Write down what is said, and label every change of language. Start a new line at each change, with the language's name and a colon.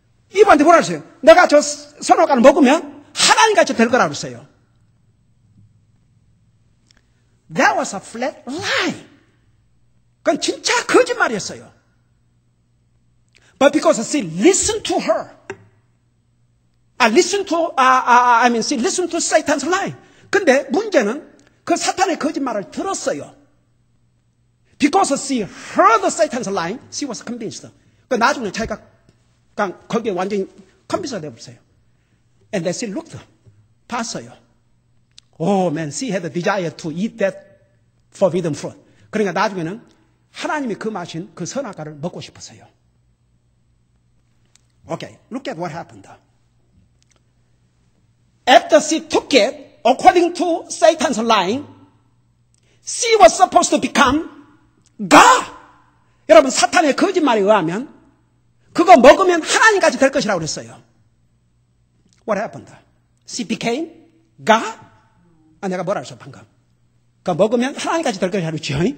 Korean: 이브한테 뭐라 했어요? 내가 저 선악과를 먹으면 하나님같이 될 거라고 했어요.
English: That was a flat lie.
Korean: 그건 진짜 거짓말이었어요.
English: But because she listened to her, she listened to Satan's lie.
Korean: 근데 문제는 그 사탄의 거짓말을 들었어요.
English: Because she heard Satan's lie, she was convinced.
Korean: 그 나중에 자기가 그냥 거기에 완전히 컨비스가 되어버렸어요.
English: And then she looked,
Korean: 봤어요.
English: Oh man, she had a desire to eat that forbidden fruit.
Korean: 그러니까 나중에는 하나님이 금하신 그 선악과를 먹고 싶었어요.
English: Okay, look at what happened. After she took it, according to Satan's lying, she was supposed to become God.
Korean: 여러분, 사탄의 거짓말에 의하면 그거 먹으면 하나님까지 될 것이라고 그랬어요.
English: What happened? She became God?
Korean: 내가 뭐라 그랬어 방금? 그거 먹으면 하나님까지 될 것이라고 그랬죠?